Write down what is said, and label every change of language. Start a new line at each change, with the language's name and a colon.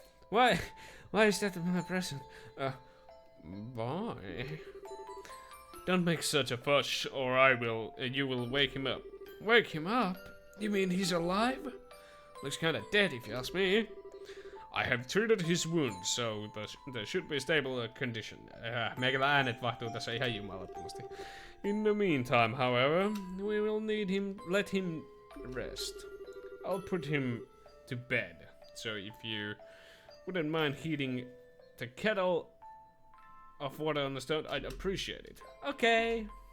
English: Why is that my present? Boy. Don't make such a fuss, or you will wake him up. Wake him up? You mean he's alive? Looks kinda dead if you ask me. I have treated his wounds, so there should be stable condition.
Finnish: Meikällä äänet vaihtuu tässä ihan jumalattomasti.
English: In the meantime, however, we will let him rest. I'll put him to bed. So if you wouldn't mind heating the kettle of water on the stone, I'd appreciate it. Okay.